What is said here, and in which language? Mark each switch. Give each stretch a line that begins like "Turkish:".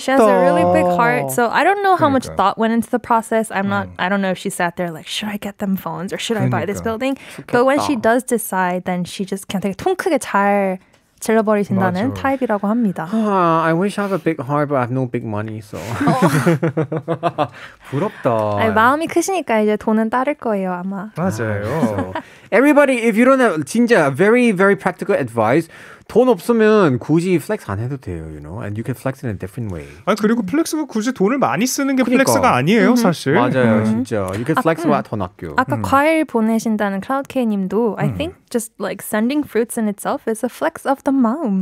English: She has a really big heart. So I don't know how much thought went into the process. I don't know if she sat there like, should I get them phones or should I buy this building? But when she does decide, then she just
Korean: 그냥 되게 통 크게 잘 질러버리신다는 타입이라고 합니다.
English: I wish I have a big heart, but I have no big money, so.
Korean: 부럽다. 아니, 마음이 크시니까 이제 돈은 따를 거예요, 아마. 맞아요.
English: Everybody, if you don't have 진짜 very, very practical advice,
Korean: 돈 없으면 굳이 플렉스 안 해도 돼요,
English: you know, and you can flex in a different way.
Korean: 아 그리고 플렉스가 굳이 돈을 많이 쓰는 게 플렉스가 아니에요, 사실. 맞아요, 진짜.
English: You can flex와
Korean: 더 낫죠. 아까 과일 보내신다는 크라우드케이님도
English: I think just like sending fruits in itself is a flex of the 마음.